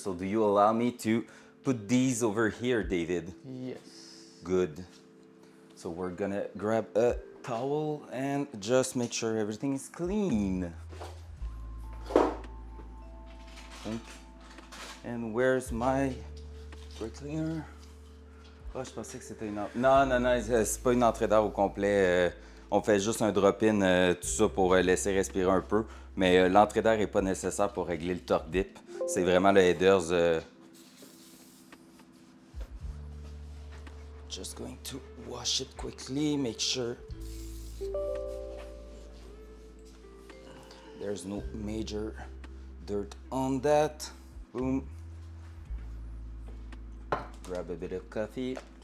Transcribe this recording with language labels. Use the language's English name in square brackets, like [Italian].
[English] So do you allow me to put these over here, David? Yes. Good. So we're gonna grab a towel and just make sure everything is clean. And where's my brake cleaner? [French] Oh, je pensais que c'était une... Non, c'est pas une entrée d'air au complet. On fait juste un drop-in, tout ça pour laisser respirer un peu. Mais l'entrée d'air n'est pas nécessaire pour régler le torque dip. C'est vraiment le headers. [English] Just going to wash it quickly, make sure there's no major dirt on that. Boom. grab a bit of coffee.